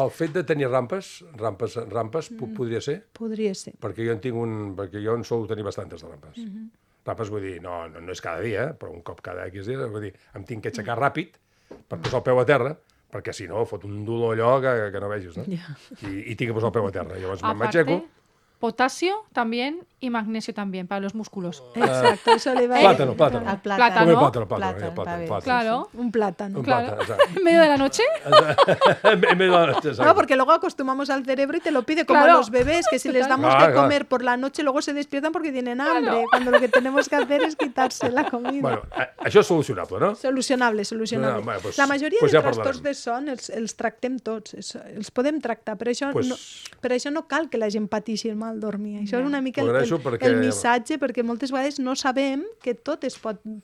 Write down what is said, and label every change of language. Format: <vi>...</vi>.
<ca>El fet de tenir rampes podria ser? Podria ser. Perquè jo en sol tenir bastantes de rampes. Rampes vull dir, no és cada dia, però un cop cada X dies, vull dir, em tinc que aixecar ràpid per posar el peu a terra, perquè si no fot un dolor allò que no vegis, no? I tinc que posar el peu a terra. Llavors m'aixeco.</ca> <es>Potasio también y magnesio también para los músculos. Exacto, eso le va Plátano. Plátano. Plátano. Claro. Un plátano. ¿En medio de la noche? En medio de la noche, exacto. No, porque luego acostumamos al cerebro y te lo pide, como a los bebés, que si les damos de comer por la noche, luego se despiertan porque tienen hambre, cuando lo que tenemos que hacer es quitarse la comida.</es> <ca>Bueno, això és solucionable, no? Solucionable. La majoria de trastorns de son els tractem tots, els podem tractar, per això no cal que la gent pateixi el mal dormir. Això és una mica el missatge, perquè moltes vegades no sabem que tot es pot curar.</ca>